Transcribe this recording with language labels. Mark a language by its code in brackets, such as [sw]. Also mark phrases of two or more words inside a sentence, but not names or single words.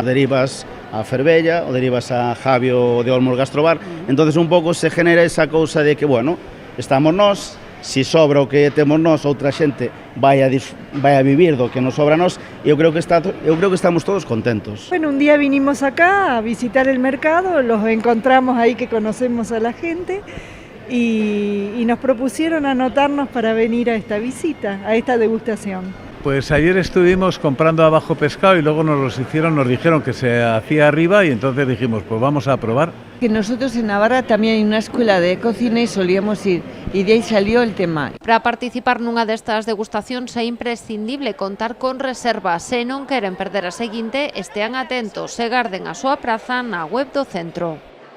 [gl] Derivas a Fervella ou derivas a Javio de Olmos Gastrobar. Entonces un pouco se genera esa cousa de que, bueno, estamos nós, si sobra o que temos nós, outra xente vai a vivir do que nos sobra nós, e eu creo que estamos todos contentos. [es] Bueno, un día vinimos acá a visitar el mercado, los encontramos ahí que conocemos a la gente y nos propusieron anotarnos para venir a esta visita, a esta degustación. Pues ayer estuvimos comprando abajo pescado y luego nos dijeron que se hacía arriba y entonces dijimos, pues vamos a probar. Que nosotros en Navarra también hay una escuela de cocina y solíamos ir, y de ahí salió el tema. [gl] Para participar nunha destas degustacións é imprescindible contar con reservas. Se non queren perder a seguinte, estean atentos e garden a súa praza na web do centro.